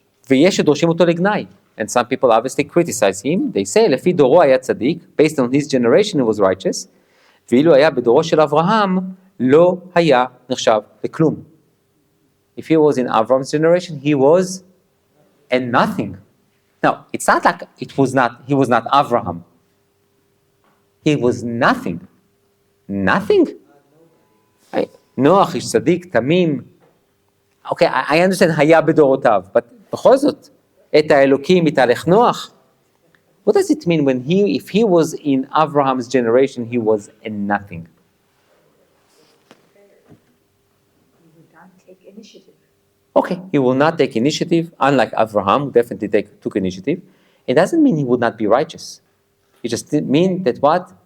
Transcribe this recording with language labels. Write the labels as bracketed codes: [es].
[he] ויש שדורשים אותו לגנאי. [en] And some people obviously criticize him. They say, [he] לפי דורו היה צדיק, [en] based on his generation he was righteous, [he] ואילו היה בדורו של אברהם, לא היה נחשב לכלום. [en] If he was in Avraham's generation, he was a nothing. Now, it's not like he was not Avraham. He was nothing. Nothing? Noach is tzaddik, tamim. Okay, I understand [he] היה בדורותיו, [en] but [he] בכל זאת, את האלוקים יתהלך נוח. [en] What does it mean if he was in Avraham's generation, he was a nothing? He would not take initiative. Okay, he will not take initiative, unlike Avraham, who definitely took initiative. It doesn't mean he would not be righteous. It just means that what?